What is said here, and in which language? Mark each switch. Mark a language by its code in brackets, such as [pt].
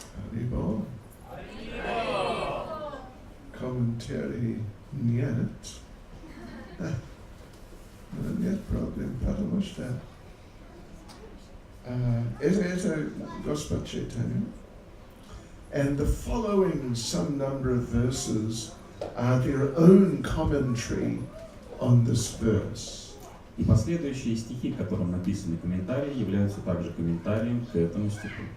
[ru] Харибол. Комментарий нет. Нет проблем, потому что это Господь Chaitanya. [en] And the following some number of verses are their own commentary on this verse. [ru] И последующие стихи, к которым написаны комментарии, являются также комментарием к этому стиху.